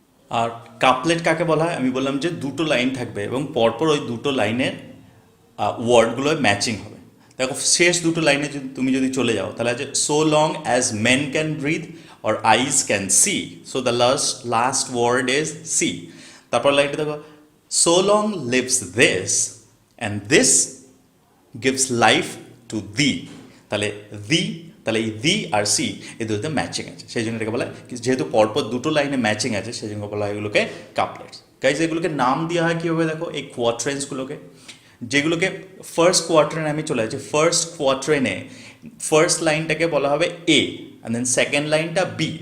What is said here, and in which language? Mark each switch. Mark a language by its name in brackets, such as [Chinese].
[Bangla] আর couplet কাকে বলা হয়, আমি বললাম যে দুটো লাইন থাকবে এবং পরপর ওই দুটো লাইনের ওয়ার্ডগুলো ম্যাচিং হবে। দেখো শেষ দুটো লাইনে তুমি যদি চলে যাও তাহলে আছে [English] So long as men can breathe or eyes can see, so the last word is see. [Bangla] তারপর লাইনটা দেখো, [English] so long lives this, and this gives life to thee. [Bangla] তাহলে thee, তাহলে এই দি আর সি এই দুটোতে ম্যাচিং আছে, সেই জন্য এটাকে বলা হয়, যেহেতু পরপর দুটো লাইনে ম্যাচিং আছে সেই জন্য বলা হয় এগুলোকে কাপলেটস। গাইজ এগুলোকে নাম দেওয়া হয় কীভাবে, দেখো এই কোয়াট্রেন্সগুলোকে, যেগুলোকে ফার্স্ট কোয়াট্রেনে আমি চলে যাচ্ছি। ফার্স্ট কোয়াট্রেনে ফার্স্ট লাইনটাকে বলা হবে এ, অ্যান্ড দেন সেকেন্ড লাইনটা বি।